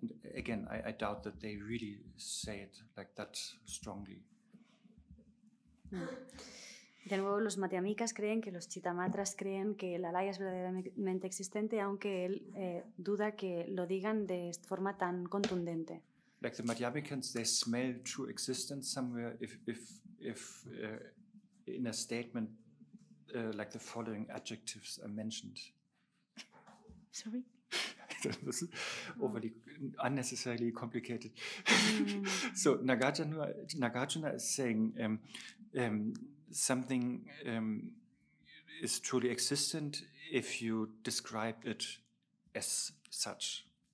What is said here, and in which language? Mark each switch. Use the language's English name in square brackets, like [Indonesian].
[English] And again, I doubt that they really say it like that strongly. [Spanish] De nuevo, los Madhyamikas creen que los Chittamatras creen que el alaya es verdaderamente existente, aunque él duda que lo digan de forma tan contundente. [English] Like the Madhyamikans, they smell true existence somewhere if in a statement like the following adjectives are mentioned. Sorry? This is overly unnecessarily complicated. So Nagarjuna is saying something is truly existent if you describe it as such.